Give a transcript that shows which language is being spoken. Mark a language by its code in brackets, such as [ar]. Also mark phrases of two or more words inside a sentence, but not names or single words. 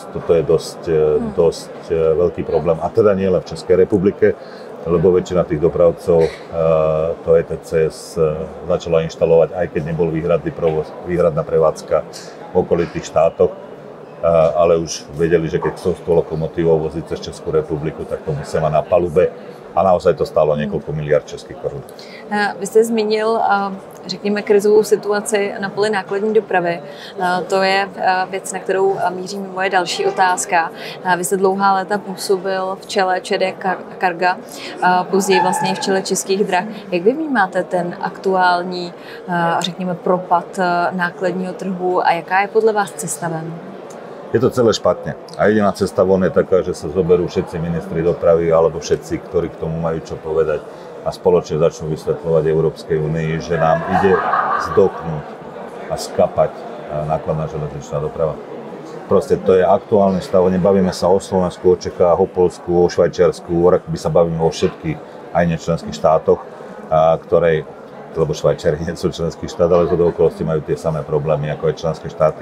[sk] Toto je dosť veľký problém. A teda nie len v Českej republike, lebo väčšina tých dopravcov to ETCS začala inštalovať, aj keď nebol výhradná prevádzka v okolitých štátoch. Ale už vedeli, že keď chcú 100 lokomotívov voziť cez Českú republiku, tak to musia mať na palube. A naozaj to stálo [cs] několik miliard českých korun. Vy jste zmínil, řekněme, krizovou situaci na poli nákladní dopravy. To je věc, na kterou míří moje další otázka. Vy jste dlouhá léta působil v čele ČD Carga, později vlastně v čele Českých drah. Jak vy vnímáte ten aktuální, řekněme, propad nákladního trhu a jaká je podle vás cesta ven? [sk] Je to celé špatne. A jediná cesta von je taká, že sa zoberú všetci ministri dopravy alebo všetci, ktorí k tomu majú čo povedať a spoločne začnú vysvetľovať Európskej únii, že nám ide zdochnúť a skapať nákladná železničná doprava. Proste to je aktuálny stav. Nebavíme sa o Slovensku, o Čechách, o Poľsku, o Švajčiarsku, my sa bavíme o všetkých aj nečlenských štátoch, ktoré, lebo Švajčiari nie sú členský štát, ale zo okolosti majú tie samé problémy ako aj členské štáty.